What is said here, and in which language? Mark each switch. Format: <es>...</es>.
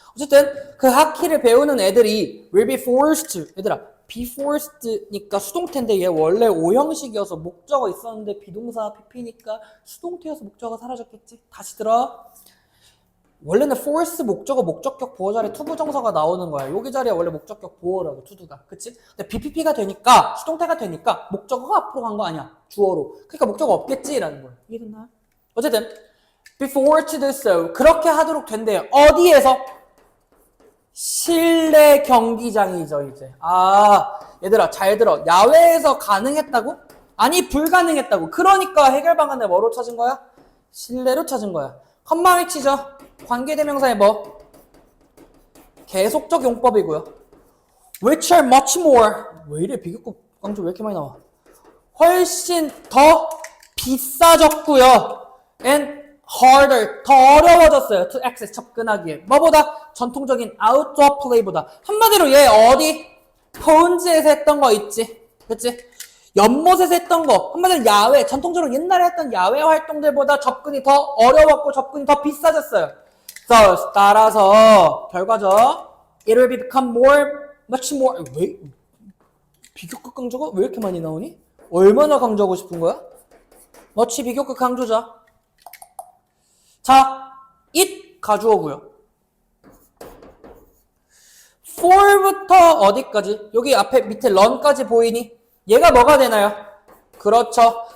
<ko>어쨌든 그 하키를 배우는 애들이</ko> <en>will be forced</en> <ko>얘들아 be forced니까 수동태인데 얘 원래 오형식이어서 목적어 있었는데 비동사 pp니까 수동태여서 목적어 사라졌겠지. 다시 들어. 원래는 force 목적어 목적격 보호 자리에 투부정사가 나오는 거야. 여기 자리에 원래 목적격 보호라고 투두가 그치? 근데 bpp가 되니까 수동태가 되니까 목적어가 앞으로 간 거 아니야. 주어로. 그러니까 목적어 없겠지 라는 거야. 이해됐나? 어쨌든</ko> <en>be forced to do so</en> <ko>그렇게 하도록 된대요. 어디에서? 실내 경기장이죠 이제. 얘들아 잘 들어. 야외에서 가능했다고? 아니 불가능했다고. 그러니까 해결 방안을 뭐로 찾은 거야? 실내로 찾은 거야. 컴마 위치죠. 관계대명사의 뭐? 계속적 용법이고요.</ko> <en>which are much more.</en> <ko>왜 이래 비교급 강조 왜 이렇게 많이 나와? 훨씬 더 비싸졌고요.</ko> <en>and harder,</en> <ko>더 어려워졌어요.</ko> <en>to access,</en> <ko>접근하기에. 뭐보다? 전통적인</ko> <en>outdoor play</en> <ko>보다. 한마디로 얘 어디? 폰즈에서 했던 거 있지? 그치? 연못에서 했던 거, 한마디로 야외, 전통적으로 옛날에 했던 야외 활동들보다 접근이 더 어려웠고 접근이 더 비싸졌어요.</ko> <en>So,</en> <ko>따라서 결과죠.</ko> <en>It will become much more.</en> <ko>왜? 비교급 강조가 왜 이렇게 많이 나오니? 얼마나 강조하고 싶은 거야? much 비교급 강조자. 자, it 가주어고요. for부터 어디까지? 여기 앞에 밑에 run까지 보이니? 얘가 뭐가 되나요? 그렇죠.</ko>